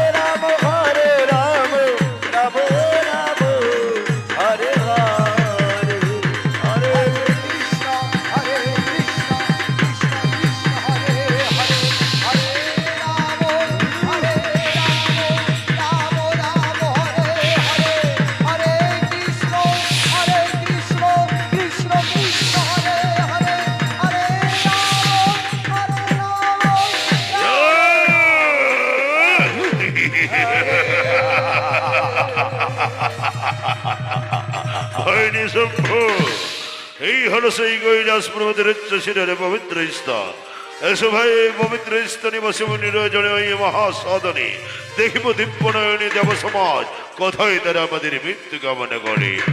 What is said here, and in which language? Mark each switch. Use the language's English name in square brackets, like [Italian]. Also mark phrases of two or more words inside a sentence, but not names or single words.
[Sanskrit] राम, हरे राम, राम राम, हरे हरे, हरे कृष्ण, हरे कृष्ण, कृष्ण कृष्ण, हरे हरे, हरे राम, हरे राम, राम राम, हरे हरे, हरे कृष्ण, कृष्ण कृष्ण, हरे हरे, हरे [Bangla] হয়নি শম্ভু এই হলো সেই কৈলাস পর্বতের উচ্চ শিরের পবিত্র স্থান এসো ভাই পবিত্র স্থানে বসে নিরজনে ওই মহাসাধনে দেখিব দিব্য নয়নে দেব সমাজ কোথায় তারা আমাদের মৃত্যু কামনা করে